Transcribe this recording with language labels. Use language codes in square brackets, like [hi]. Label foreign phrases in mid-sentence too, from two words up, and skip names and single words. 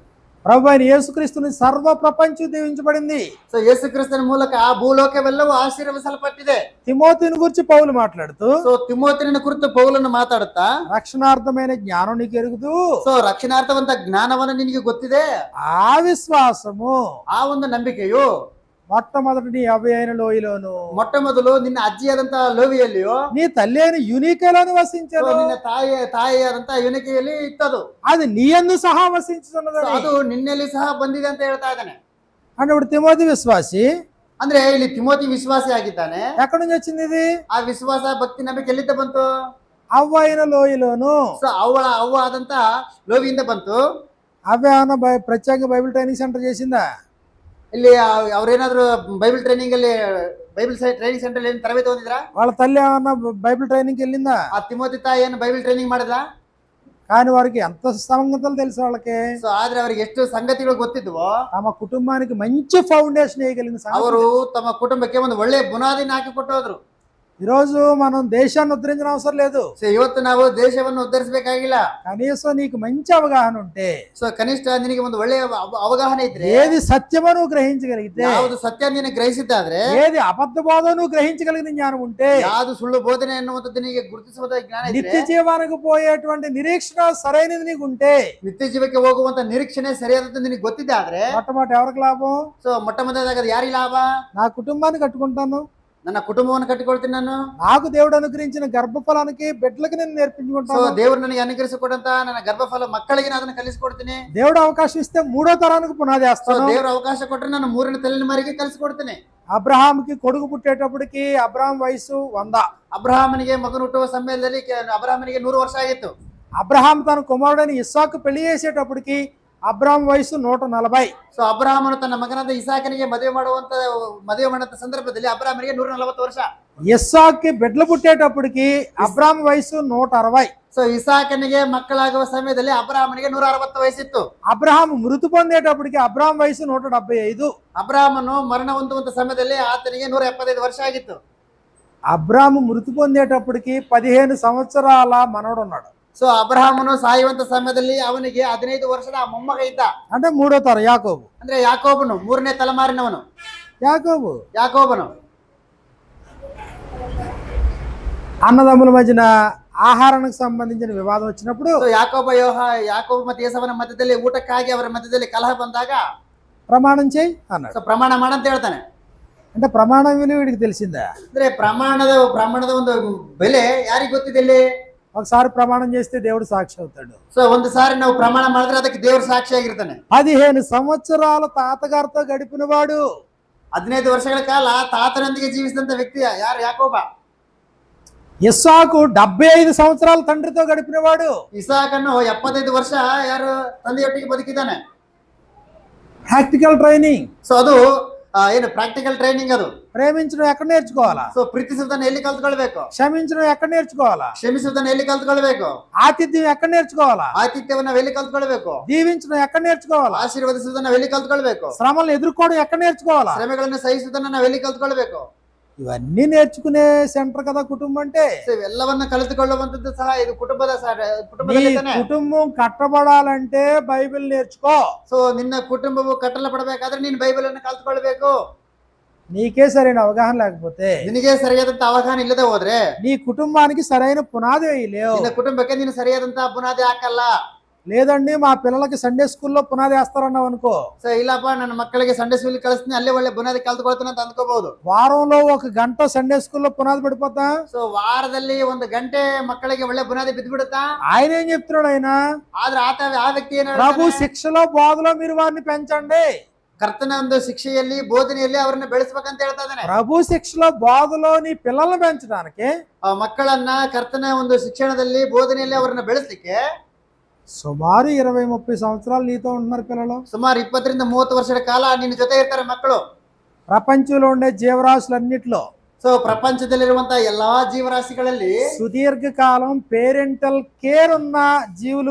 [te] ప్రభు అయిన యేసుక్రీస్తుని సర్వ ప్రపంచం దీవించబడింది. [kn] ಸೊ ಯೇಸು ಕ್ರಿಸ್ತನ ಮೂಲಕ ಆ ಭೂಲೋಕವೆಲ್ಲವೂ ಆಶೀರ್ವದಿಸಲ್ಪಟ್ಟಿದೆ. [te] తిమోతిని గురించి పౌలు మాట్లాడుతూ, [kn] ಸೊ ತಿಮೋತಿನ ಕುರಿತು ಪೌಲನು ಮಾತಾಡುತ್ತಾ [te] రక్షణార్థమైన జ్ఞానం నీకు ఎరుగుదు, [kn] ಸೊ ರಕ್ಷಣಾರ್ಥವಂತ ಜ್ಞಾನವನ್ನು ನಿನಗೆ ಗೊತ್ತಿದೆ. [te] ఆ విశ్వాసము [kn] ಆ ಒಂದು ನಂಬಿಕೆಯು [te] మొట్టమొదటి నీ అవ్వ అయిన లోయలోను, [kn] ಮೊಟ್ಟ ಮೊದಲು ನಿನ್ನ ಅಜ್ಜಿಯಾದಂತ ಲೋವಿಯಲ್ಲಿಯೋ, [te] నీ తల్లి అయిన యునికేలోను వసించను. [kn] ನಿನ್ನ ತಾಯಿಯಾದಂತ ಯುನಿಕೆಯಲ್ಲಿ ಇತ್ತದು. [te] అది నీ యందు సహా వసించుతున్నదని. [kn] ಅದು ನಿನ್ನಲ್ಲಿ ಸಹ ಬಂದಿದೆ ಅಂತ ಹೇಳ್ತಾ ಇದ್ದಾನೆ. [te] అంటే ఇప్పుడు తిమోతి విశ్వాసి, [kn] ಅಂದ್ರೆ ಇಲ್ಲಿ ತಿಮೋತಿ ವಿಶ್ವಾಸಿ ಆಗಿದ್ದಾನೆ. [te] ఎక్కడి నుంచి వచ్చింది ఇది? [kn] ಆ ವಿಶ್ವಾಸ ಭಕ್ತಿ ನಂಬಿಕೆ ಎಲ್ಲಿಂದ ಬಂತು? [te] అవ్వ అయిన లోయలోను. [kn] ಸೊ ಅವ್ವ ಆದಂತ ಲೋವಿಯಿಂದ ಬಂತು. [te] అవ్వ ఏమన్నా ప్రత్యేక [en] Bible training center [te] చేసిందా? [kn] ಇಲ್ಲಿ ಅವ್ರೇನಾದ್ರು [en] Bible training center [kn] ಏನ್ ತರಬೇತಿ ಹೊಂದಿದ್ರಾ? [te] వాళ్ళ తల్లి ఏమన్నా [en] Bible training [te] వెళ్ళిందా? [kn] ಆ ತಿಮೋತಿ ತಾಯಿ ಏನು [en] Bible training [kn] ಮಾಡಿದ್ರಾ? [te] కానీ వారికి ఎంత సంగతులు తెలుసు వాళ్ళకి. [kn] ಸೊ ಆದ್ರೆ ಅವ್ರಿಗೆ ಎಷ್ಟು ಸಂಗತಿಗಳು ಗೊತ್ತಿದ್ವೋ, [te] తమ కుటుంబానికి మంచి ఫౌండేషన్ వేయగలిగిన [kn] ಅವರು ತಮ್ಮ ಕುಟುಂಬಕ್ಕೆ ಒಂದು ಒಳ್ಳೆ ಬುನಾದಿನ ಹಾಕಿ ಕೊಟ್ಟು ಹೋದ್ರು. [te] ఈరోజు మనం దేశాన్ని ఉద్ధరించిన అవసరం లేదు. [kn] ಸೊ ಇವತ್ತು ನಾವು ದೇಶವನ್ನು ಉದ್ಧರಿಸಬೇಕಾಗಿಲ್ಲ. [te] కనీసం నీకు మంచి అవగాహన ఉంటే, [kn] ಸೊ ಕನಿಷ್ಠ ನಿನಗೆ ಒಂದು ಒಳ್ಳೆಯ ಅವಗಾಹನೆ ಇದ್ರೆ, [te] ఏది సత్యమో నువ్వు గ్రహించగలిగితే, [kn] ಯಾವುದು ಸತ್ಯ ನೀನು ಗ್ರಹಿಸಿದ್ದಾದ್ರೆ, [te] ఏది అబద్ధ బోధో నువ్వు గ్రహించగలిగిన జ్ఞానం ఉంటే, [kn] ಯಾವುದು ಸುಳ್ಳು ಬೋಧನೆ ಎನ್ನುವಂಥದ್ದು ನಿನಗೆ ಗುರುತಿಸುವ ಜ್ಞಾನ [te] నిత్య [kn] ಇದ್ರೆ, [te] జీవానికి పోయేటువంటి నిరీక్షణ సరైనది నీకు ఉంటే, [kn] ನಿತ್ಯ ಜೀವಕ್ಕೆ ಹೋಗುವಂತ ನಿರೀಕ್ಷಣೆ ಸರಿಯಾದದ್ದು ನಿನಗೆ ಗೊತ್ತಿದೆ ಆದ್ರೆ, [te] మొట్టమొదటి ఎవరికి లాభం? [kn] ಸೊ ಮೊಟ್ಟ ಮೊದಲಾಗಿ ಅದು ಯಾರಿಗೆ ಲಾಭ? [te] నా కుటుంబాన్ని కట్టుకుంటాను, [kn] ನನ್ನ కుటుంಬವನ್ನು ಕಟ್ಟಿಕೊಳ್ತೀನಿ ನಾನು. [te] నాకు దేవుడు అనుగ్రహించిన గర్భఫలానికి బిడ్డలకి నేను [kn] ಸೊ [te] నేర్పించుకుంటాను. [kn] ದೇವರು ನನಗೆ ಅನುಗ್ರಹಿಸಿಕೊಡಂತ ನನ್ನ ಗರ್ಭಫಲ ಮಕ್ಕಳಿಗೆ ನಾನು ಅದನ್ನ ಕಲಿಸ್ಕೊಡ್ತೀನಿ. [te] దేవుడు అవకాశం ఇస్తే 3వ తరానికి పునాది [kn] ಸೊ [te] వేస్తాను. [kn] ದೇವರು ಅವಕಾಶ ಕೊಟ್ಟರೆ ನಾನು 3ನೇ ತಲೆಮಾರಿಗೆ ಕಲಿಸ್ಕೊಡ್ತೀನಿ. [te] అబ్రహాంకి కొడుకు పుట్టేటప్పటికి అబ్రహాం వయసు 100. [kn] ಅಬ್ರಹಾಮನಿಗೆ ಮಗನು ಹುಟ್ಟುವ ಸಮಯದಲ್ಲಿ ಅಬ್ರಹಾಮನಿಗೆ 100 ವರ್ಷ ಆಗಿತ್ತು. [te] అబ్రహాం తన కుమారుడైన ఇస్సాకు పెళ్లి చేసేటప్పటికి అబ్రహాం వయసు 140. [kn] ಸೊ ಅಬ್ರಹಾಮನು ತನ್ನ ಮಗನಾದ ಇಸಾಕನಿಗೆ ಮದುವೆ ಮಾಡುವಂತ ಸಂದರ್ಭದಲ್ಲಿ ಅಬ್ರಹಾಮನಿಗೆ 140 ವರ್ಷ. [te] ఇస్సాక్కి బిడ్డలు పుట్టేటప్పటికి అబ్రహాం వయసు 160. [kn] ಸೊ ಇಸಾಕನಿಗೆ ಮಕ್ಕಳಾಗುವ ಸಮಯದಲ್ಲಿ ಅಬ್ರಹಾಮನಿಗೆ 160 ವಯಸ್ಸಿತ್ತು. [te] అబ్రహాం మృతి పొందేటప్పటికి అబ్రహాం వయసు 175. [kn] ಅಬ್ರಹಾಮನು ಮರಣ ಹೊಂದುವಂತ ಸಮಯದಲ್ಲಿ ಆತನಿಗೆ 175 ವರ್ಷ ಆಗಿತ್ತು. [te] అబ్రహాం మృతి పొందేటప్పటికి 15 సంవత్సరాల మనవడు ఉన్నాడు. [kn] ಸೊ ಅಬ್ರಹಾಮನು ಸಾಯುವಂತ ಸಮಯದಲ್ಲಿ ಅವನಿಗೆ 15 ವರ್ಷದ ಮೊಮ್ಮಗ ಇದ್ದ. [te] అంటే 3వ తరం యాకోబు. [kn] ಅಂದ್ರೆ ಯಾಕೋಬನು 3ನೇ ತಲೆಮಾರಿನವನು. ಯಾಕೋಬನು [te] అన్నదమ్ముల మధ్యన ఆహారానికి సంబంధించిన వివాదం వచ్చినప్పుడు [kn] ಯಾಕೋಬ ಮತ್ತು ಏಸವನ ಮಧ್ಯದಲ್ಲಿ ಊಟಕ್ಕಾಗಿ ಅವರ ಮಧ್ಯದಲ್ಲಿ ಕಲಹ ಬಂದಾಗ [te] ప్రమాణం చేయి అన్నాడు. [kn] ಸೊ ಪ್ರಮಾಣ ಮಾಡಂತ ಹೇಳ್ತಾನೆ. [te] అంటే ప్రమాణం విలువ వీడికి తెలిసిందా? [kn] ಅಂದ್ರೆ ಪ್ರಮಾಣದ ಒಂದು ಬೆಲೆ ಯಾರಿಗೆ ಗೊತ್ತಿದೆ ಇಲ್ಲಿ? [te] ఒకసారి ప్రమాణం చేస్తే దేవుడు సాక్షి అవుతాడు. [kn] సో ಒಂದು ಸಾರಿ ನಾವು ಪ್ರಮಾಣ ಮಾಡಿದ್ರೆ ಅದಕ್ಕೆ ದೇವರು ಸಾಕ್ಷಿಯಾಗಿರ್ತಾನೆ. [te] 15 సంవత్సరాలు తాతగారితో గడిపిన వాడు, [kn] 15 ವರ್ಷಗಳ ಕಾಲ ತಾತನೊಂದಿಗೆ ಜೀವಿಸಿದಂತ ವ್ಯಕ್ತಿ ಯಾರು? ಯಾಕೋಬ. [te] ఇస్సాకు 75 సంవత్సరాలు తండ్రితో గడిపిన వాడు. [kn] ಇಸಾಕನು 75 ವರ್ಷ ಯಾರು ತಂದೆಯೊಟ್ಟಿಗೆ ಬದುಕಿದ್ದಾನೆ. [en] practical training. [kn] ಸೊ ಅದು ಏನು [en] practical training [kn] ಅದು. [te] ప్రేమించడం ఎక్కడ నేర్చుకోవాలా? [kn] ಸೊ ಪ್ರೀತಿಸುವುದನ್ನು ಎಲ್ಲಿ ಕಲ್ತ್ಕೊಳ್ಬೇಕು? [te] క్షమించడం ఎక్కడ నేర్చుకోవాలా? [kn] ಕ್ಷಮಿಸುವುದನ್ನು ಎಲ್ಲಿ ಕಲ್ತ್ಕೊಳ್ಬೇಕು? [te] ఆతిథ్యం ఎక్కడ నేర్చుకోవాలా? [kn] ಆತಿಥ್ಯವನ್ನ ಎಲ್ಲಿ ಕಲ್ತ್ಕೊಳ್ಬೇಕು? [te] దీవించడం ఎక్కడ నేర్చుకోవాలా? [kn] ಆಶೀರ್ವದಿಸುವುದನ್ನು ನಾವೆಲ್ಲಿ ಕಲ್ತ್ಕೊಳ್ಬೇಕು? [te] శ్రమలను ఎదుర్కోవడం ఎక్కడ నేర్చుకోవాలా? [kn] ಶ್ರಮೆಗಳನ್ನು ಸಹಿಸುವುದನ್ನು ನಾವೆಲ್ಲಿ ಕಲ್ತ್ಕೊಳ್ಬೇಕು? [te] ఇవన్నీ నేర్చుకునే సెంటర్ కదా కుటుంబం అంటే. [kn] ಇವೆಲ್ಲವನ್ನ ಕಲಿತುಕೊಳ್ಳುವಂತದ್ದು ಸಹ ಇದು ಕುಟುಂಬದ [te] కుటుంబం కట్టబడాలంటే బైబిల్ నేర్చుకో. [kn] ಸೊ ನಿನ್ನ ಕುಟುಂಬವು ಕಟ್ಟಲ್ಪಡಬೇಕಾದ್ರೆ ನೀನು ಬೈಬಲ್ ಅನ್ನು ಕಲ್ತ್ಕೊಳ್ಬೇಕು. [te] నీకే సరైన అవగాహన లేకపోతే, [kn] ನಿನಗೆ ಸರಿಯಾದಂತ ಅವಗಾಹನ ಇಲ್ಲದೆ ಹೋದ್ರೆ [te] నీ కుటుంబానికి సరైన పునాది వేయలేవు. [kn] ನಿನ್ನ ಕುಟುಂಬಕ್ಕೆ ನೀನು ಸರಿಯಾದಂತ ಬುನಾದಿ ಹಾಕಲ್ಲ. [te] లేదండి మా పిల్లలకి [en] Sunday schoollo [te] పునాది వేస్తారన్నావు అనుకో, [kn] ಸೊ ಇಲ್ಲಪ್ಪ ನನ್ನ ಮಕ್ಕಳಿಗೆ [en] Sunday school [kn] ಕಳಿಸ್ತೀನಿ, ಅಲ್ಲೇ ಒಳ್ಳೆ ಬುನಾದಿ ಕಲ್ತ್ಕೊಳ್ತಾನೆ ಅಂತ ಅಂದ್ಕೋಬಹುದು. [te] వారంలో 1 గంట [en] Sunday schoollo [te] పునాది పడిపోతా. [kn] ಸೊ ವಾರದಲ್ಲಿ 1 ಗಂಟೆ ಮಕ್ಕಳಿಗೆ ಒಳ್ಳೆ ಬುನಾದಿ ಬಿದ್ದು ಬಿಡುತ್ತಾ. [te] ఆయన ఏం చెప్తున్నాడు? ఆయన [kn] ಆದ್ರೆ ಆ ವ್ಯಕ್ತಿ ಏನು [te] ప్రభు [kn] ಹೇಳ್ತಾನೆ? [te] శిక్షలో బోధలో మీరు వారిని పెంచండి. [kn] ಕರ್ತನ ಒಂದು ಶಿಕ್ಷೆಯಲ್ಲಿ ಬೋಧನೆಯಲ್ಲಿ ಅವರನ್ನ ಬೆಳೆಸಬೇಕಂತ ಹೇಳ್ತಾ ಇದ್ದಾನೆ. [te] ప్రభు శిక్షలో బోధలో నీ పిల్లల్ని పెంచడానికి, [kn] ಆ ಮಕ್ಕಳನ್ನ ಕರ್ತನ ಒಂದು ಶಿಕ್ಷಣದಲ್ಲಿ ಬೋಧನೆಯಲ್ಲಿ ಅವರನ್ನ ಬೆಳೆಸಲಿಕ್ಕೆ [te] సుమారు 20-30 సంవత్సరాలు నీతో ఉంటున్నారు పిల్లలు. [kn] ಸುಮಾರು 20 ರಿಂದ 30 ವರ್ಷಗಳ ಕಾಲ ನಿನ್ನ ಜೊತೆ ಇರ್ತಾರೆ ಮಕ್ಕಳು. [te] ప్రపంచంలో ఉండే జీవరాశులన్నిట్లో, [kn] ಸೊ ಪ್ರಪಂಚದಲ್ಲಿರುವಂತಹ ಎಲ್ಲಾ ಜೀವರಾಶಿಗಳಲ್ಲಿ [te] సుదీర్ఘకాలం [en] parental care [te] ఉన్న జీవులు,